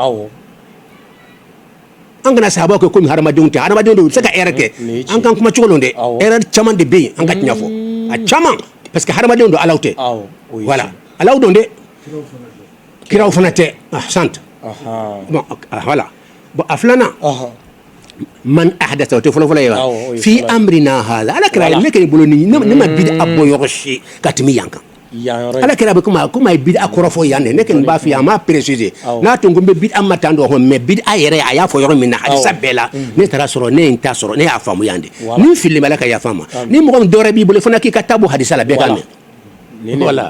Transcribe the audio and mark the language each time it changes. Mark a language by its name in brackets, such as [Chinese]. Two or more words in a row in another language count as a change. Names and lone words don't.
[Bambara] an kana sahabaw kɛ komi hadamadenw tɛ hadamadenw de bɛ se ka erreur kɛ an kan kuma cogo don dɛ erreur caman de bɛ yen an ka tiɲɛ fɔ a caman parce que hadamadenw don alaw tɛ voilà alaw don dɛ kiraw fana tɛ sant [French] bon voilà bon [Bambara] a filanan [Arabic] من أحدث [Bambara] o tɛ fɔlɔfɔlɔ ye wa [Arabic] في أمرنا هذا [Bambara] ala kira ne kɛ bolo ni ne ma bid'a bɔ yɔrɔ si ka tɛmɛ yan kan ala kira bɛ kuma ye bid'a kɔrɔ fɔ yan dɛ ne kɛ nin b'a f'i ye a m'a préciser n'a tun ko n bɛ bid'a ma tan dɔ mais bid'a yɛrɛ a y'a fɔ yɔrɔ min na hadisa bɛɛ la ne taara sɔrɔ ne ye n ta sɔrɔ ne y'a faamu yan de ni fili bɛ ala ka yafa ma ni mɔgɔ min dɔwɛrɛ b'i bolo fana k'i ka taa bɔ hadisa la bɛɛ ka mɛn voilà